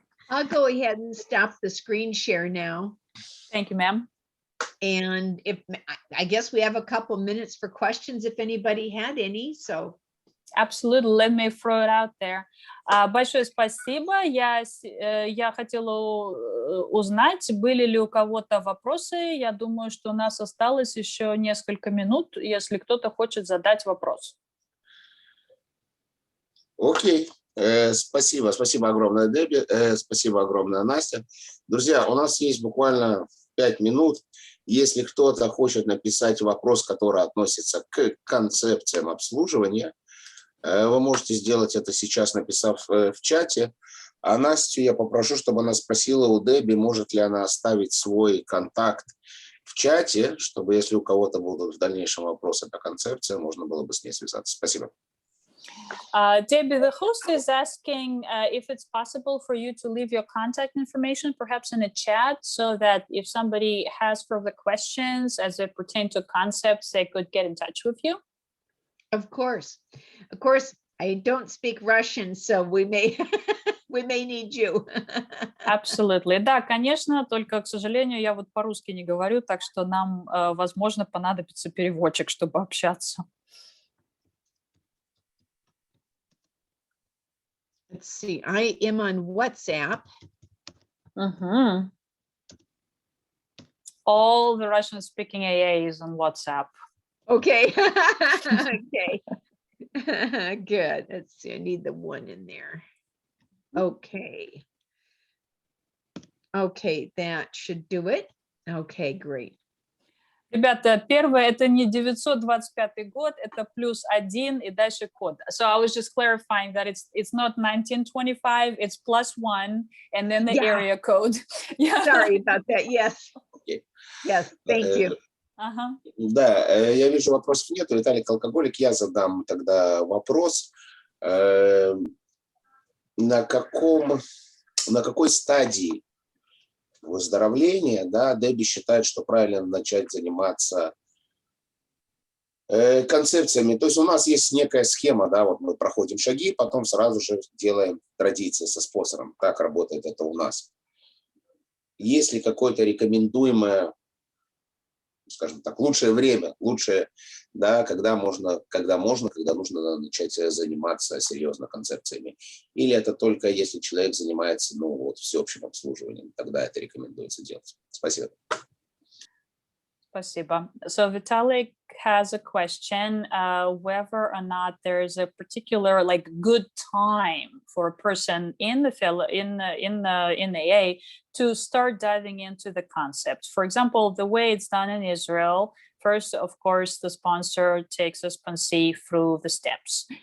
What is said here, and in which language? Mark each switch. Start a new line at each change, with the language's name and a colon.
English: I'll go ahead and stop the screen share now. Thank you, ma'am. And I guess we have a couple minutes for questions if anybody had any, so. Absolutely, let me throw it out there.
Russian: Большое спасибо. Я хотела узнать, были ли у кого-то вопросы. Я думаю, что у нас осталось еще несколько минут, если кто-то хочет задать вопрос. Окей. Спасибо огромное, Дебби. Спасибо огромное, Настя. Друзья, у нас есть буквально 5 минут. Если кто-то хочет написать вопрос, который относится к концепциям обслуживания, вы можете сделать это сейчас, написав в чате. А Настю я попрошу, чтобы она спросила у Дебби, может ли она оставить свой контакт в чате, чтобы если у кого-то будут в дальнейшем вопросы по концепции, можно было бы с ней связаться. Спасибо.
English: Debbie, the host is asking if it's possible for you to leave your contact information, perhaps in a chat, so that if somebody has further questions as they pertain to concepts, they could get in touch with you. Of course, I don't speak Russian, so we may need you. Absolutely.
Russian: Да, конечно, только, к сожалению, я вот по-русски не говорю, так что нам, возможно, понадобится переводчик, чтобы общаться.
English: Let's see, I am on WhatsApp. Mm-hmm. All the Russian-speaking AA is on WhatsApp. Okay. Okay. Good. Let's see. I need the one in there. Okay. Okay, that should do it. Okay, great.
Russian: Ребята, первое, это не 925 год, это +1 и дальше код.
English: So I was just clarifying that it's not 1925, it's +1 and then the area code. Sorry about that. Yes. Okay. Yes, thank you.
Russian: Да, я вижу, вопросов нет. Виталик алкоголик, я задам тогда вопрос. На какой стадии выздоровления, да, Дебби считает, что правильно начать заниматься концепциями. То есть у нас есть некая схема, да, вот мы проходим шаги, потом сразу же делаем традиции со спонсором. Как работает это у нас? Есть ли какое-то рекомендуемое, скажем так, лучшее время, да, когда нужно начать заниматься серьезно концепциями? Или это только если человек занимается, всеобщим обслуживанием, тогда это рекомендуется делать? Спасибо. Спасибо.
English: So Vitalik has a question, whether or not there is a particular good time for a person in the AA to start diving into the concepts. For example, the way it's done in Israel, first, of course, the sponsor takes a sponsee through the steps.